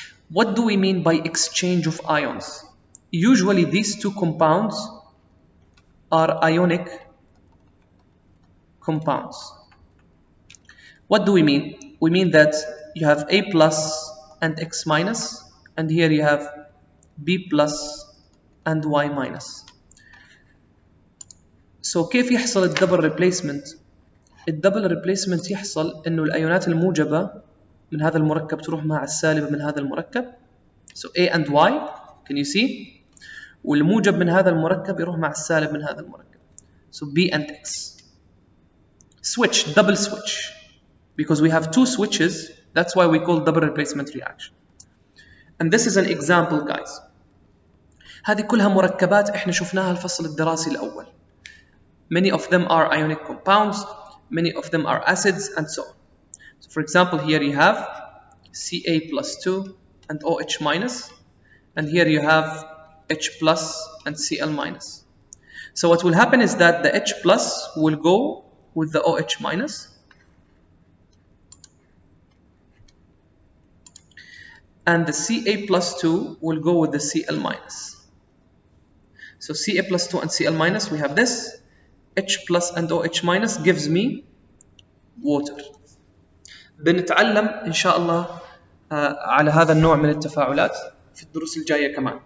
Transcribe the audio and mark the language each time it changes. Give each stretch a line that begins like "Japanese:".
English: What do we mean by exchange of ions? Usually these two compounds are ionic compounds. What do we mean? We mean that you have A plus and X minus, and here you have B plus and Y minus.
Arabic: So كيف يحصل الدبل ريبليسمنت؟ الدبل ريبليسمنت يحصل إنه الأيونات الموجبة من هذا المركب تروح مع السالبة من هذا المركب.
English: So A and Y, can you see?
Arabic: والموجب من هذا المركب يروح مع السالب من هذا المركب.
English: So B and X. Switch, double switch. Because we have two switches, that's why we call double replacement reaction. And this is an example, guys.
Arabic: هذه كلها مركبات احنا شفناها الفصل الدراسي الأول.
English: Many of them are ionic compounds, many of them are acids, and so on. So for example, here you have Ca plus 2 and OH minus, and here you have H plus and Cl minus. So what will happen is that the H plus will go with the OH minus, and the Ca plus 2 will go with the Cl minus. So Ca plus 2 and Cl minus, we have this. H plus and OH minus gives me water.
Arabic: بنتعلم إن شاء الله على هذا النوع من التفاعلات في الدروس الجاية كمان.